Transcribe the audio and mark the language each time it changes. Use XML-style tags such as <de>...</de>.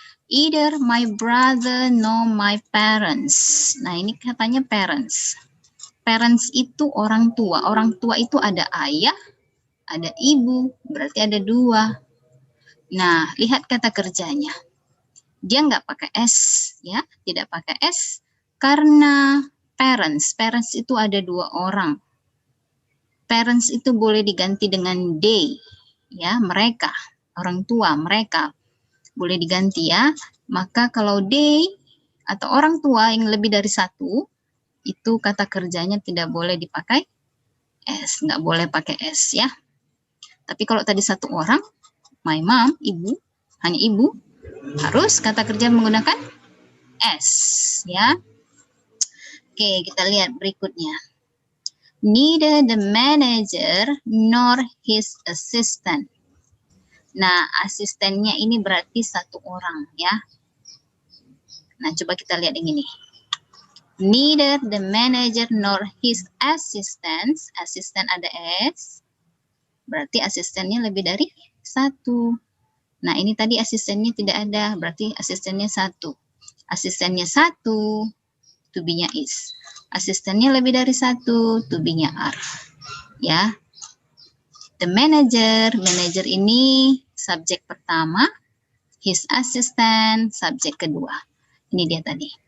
<en>Either my brother nor my parents.</en> <id>Nah, ini katanya parents. Parents itu orang tua. Orang tua itu ada ayah, ada ibu. Berarti ada 2. Nah, lihat kata kerjanya. Dia nggak pakai s, ya. Tidak pakai s karena parents. Parents itu ada 2 orang. Parents itu boleh diganti dengan they, ya, mereka. Orang tua, mereka. Boleh diganti, ya. Maka kalau they atau orang tua yang lebih dari 1, itu kata kerjanya tidak boleh dipakai s. Nggak boleh pakai s, ya. Tapi kalau tadi 1 orang, my mom, ibu, hanya ibu, harus kata kerja menggunakan s, ya. Oke, kita lihat berikutnya.</id> <en>Neither the manager nor his assistant.</en> <id>Nah, asistennya ini berarti 1 orang, ya. Nah, coba kita lihat yang ini.</id> <en>Neither the manager nor his assistants.</en> <id>Asisten ada s. Berarti asistennya lebih dari 1. Nah, ini tadi asistennya tidak ada. Berarti asistennya 1. Asistennya 1. To be-nya is. Asistennya lebih dari 1, to be-nya are. Ya. The manager ini subjek pertama, his assistant subjek kedua. Ini dia tadi.</id>